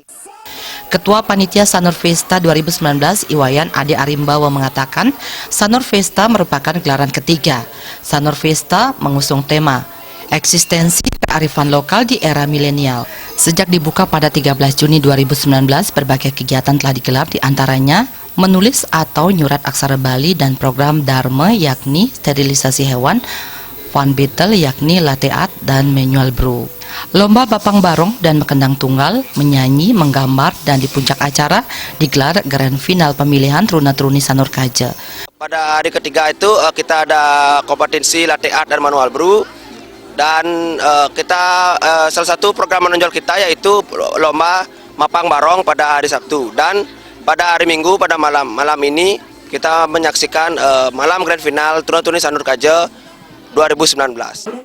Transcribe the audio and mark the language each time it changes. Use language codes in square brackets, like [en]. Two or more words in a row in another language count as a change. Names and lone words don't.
[id] Ketua Panitia Sanur Fiesta 2019 Iwayan Ade Arimbawa mengatakan Sanur Fiesta merupakan gelaran ketiga. Sanur Fiesta mengusung tema eksistensi kearifan lokal di era milenial. Sejak dibuka pada 13 Juni 2019, berbagai kegiatan telah digelar, diantaranya menulis atau nyurat aksara Bali dan program Dharma yakni sterilisasi hewan, Fun Battle yakni [en] latte art [id] dan [en] manual brew. [id] Lomba Bapang Barong dan Mekendang Tunggal, menyanyi, menggambar, dan di puncak acara digelar [en] grand final [id] pemilihan Truna-Truni Sanur Kaja. Pada hari ketiga itu kita ada kompetensi [en] latte art [id] dan [en] manual brew, [id] dan kita salah satu program menonjol kita yaitu lomba Mapang Barong pada hari Sabtu, dan pada hari Minggu pada malam ini kita menyaksikan malam [en] grand final [id] Truna-Truni Sanur Kaja 2019.